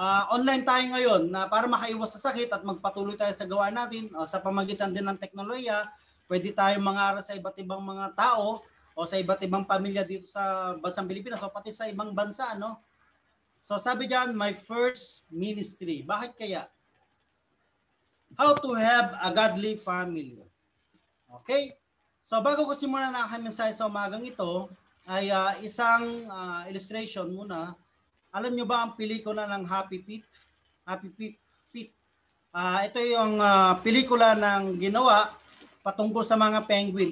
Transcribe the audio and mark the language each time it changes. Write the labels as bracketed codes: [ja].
[tl] Online tayo ngayon na para makaiwas sa sakit at magpatuloy tayo sa gawain natin sa pamagitan din ng teknolohiya, pwede tayong mangaral sa iba't ibang mga tao o sa iba't ibang pamilya dito sa bansang Pilipinas o pati sa ibang bansa, So sabi diyan, [en] my first ministry. [tl] Bakit kaya? [en] How to have a godly family. Okay? [tl] So bago ko simulan na aking mensahe sa umagang ito, ay isang illustration muna. Alam nyo ba ang pelikula ng Happy Feet? Happy Feet. Ito yung pelikula ng ginawa patungkol sa mga penguin.